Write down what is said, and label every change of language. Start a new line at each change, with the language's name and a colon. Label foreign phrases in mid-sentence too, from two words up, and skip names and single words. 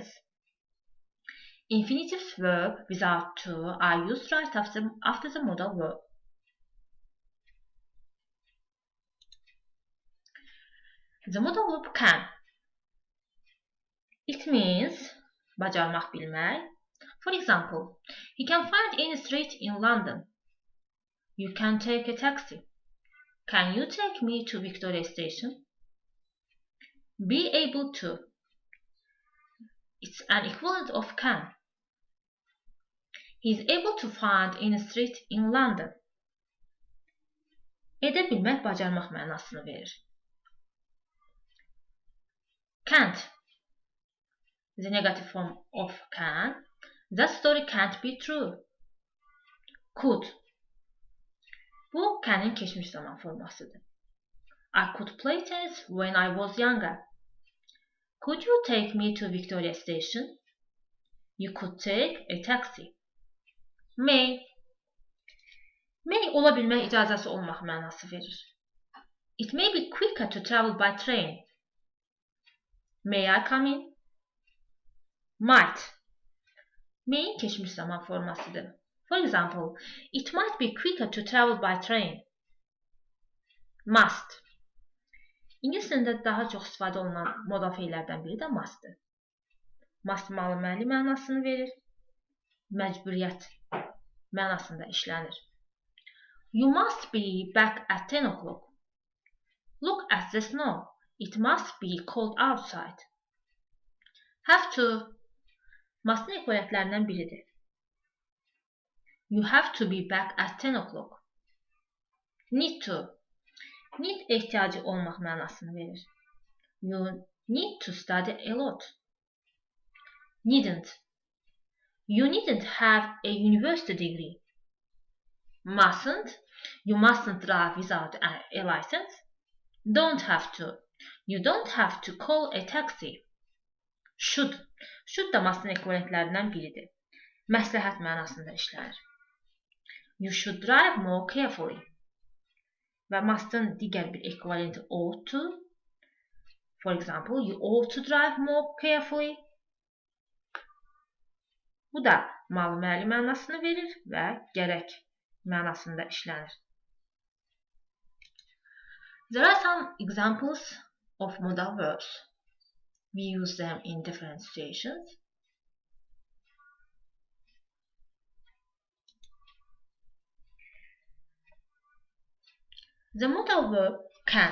English: Infinitive verbs without to are used right after the modal verb. The modal verb can. It means
Azerbaijani: bacarmaq, bilmək.
English: For example, he can find any street in London. You can take a taxi. Can you take me to Victoria Station? Be able to. It's an equivalent of can. He is able to find any street in London.
Azerbaijani: Edə bilmək, bacarmaq mənasını verir.
English: Can't. The negative form of can. That story can't be true. Could.
Azerbaijani: Bu can'in keçmiş zaman formasıdır.
English: I could play tennis when I was younger. Could you take me to Victoria Station? You could take a taxi. May.
Azerbaijani: May ola bilmək icazəsi olmaq mənası verir.
English: It may be quicker to travel by train. May I come in? Might.
Azerbaijani: May'in keçmiş zaman formasıdır.
English: For example, it might be quicker to travel by train. Must.
Azerbaijani: İngilis dilində daha çox istifadə olunan modal feillərdən biri də must'dır. Must müəl mənasını verir. Məcburiyyət mənasında işlənir.
English: You must be back at 10 o'clock. Look at the snow. It must be cold outside. Have to.
Azerbaijani: Must'ın ekvariyyətlərindən biridir.
English: You have to be back at 10 o'clock. Need to.
Azerbaijani: Need ehtiyacı olmaq mənasını verir.
English: You need to study a lot. Needn't. You needn't have a university degree. Mustn't. You mustn't drive without a license. Don't have to. You don't have to call a taxi. Should.
Azerbaijani: Should da must'ın ekvariyyətlərindən biridir. Məsləhət mənasında işlənir.
English: You should drive more carefully.
Azerbaijani: Və must'ın digər bir ekvivalenti
English: ought to. For example, you ought to drive more carefully.
Azerbaijani: Bu da müəl mənasını verir və gərək mənasında işlənir.
English: There are some examples of modal verbs. We use them in different situations. The modal verb can.